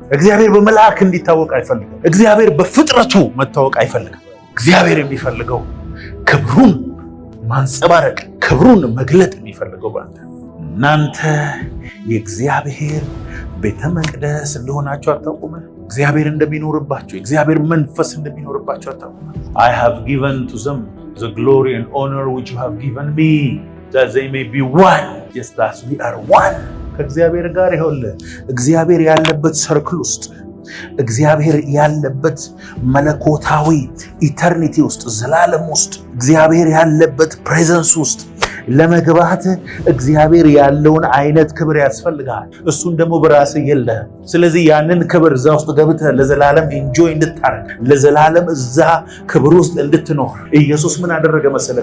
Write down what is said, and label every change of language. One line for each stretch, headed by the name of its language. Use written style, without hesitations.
Amharic: እግዚአብሔር በመላእክት እንዲታወቅ አይፈልግም። እግዚአብሔር በፍጥረቱ መታወቅ አይፈልግም። እግዚአብሔር የሚፈልገው ክብሩን ማንጸባረቅ፣ ክብሩን መግለጥ የሚፈልገው ባንተ። እናንተ የእግዚአብሔር ቤተ መቅደስ እንደሆናችሁ አታውቁም? እግዚአብሔር እንደሚኖርባችሁ፣ እግዚአብሔር መንፈስ እንደሚኖርባችሁ አታውቁም?
English: I have given to them the glory and honor which you have given me that they may be one just as we are one.
Amharic: ከእግዚአብሔር ጋር ይኸውልህ፣ እግዚአብሔር ያለበት ሰርክል ውስጥ፣ እግዚአብሔር ያለበት መለኮታዊ ኢተርኒቲ ውስጥ፣ ዘላለም ውስጥ፣ እግዚአብሔር ያለበት ፕሬዘንስ ውስጥ ለመግባት እግዚአብሔር ያለውን አይነት ክብር ያስፈልጋል። እሱን ደግሞ በራስህ የለህም። ስለዚህ ያንን ክብር እዛ ውስጥ ገብተህ ለዘላለም ኢንጆይ እንድታረግ ለዘላለም እዛ ክብር ውስጥ እንድትኖር ኢየሱስ ምን አደረገ መሰለ?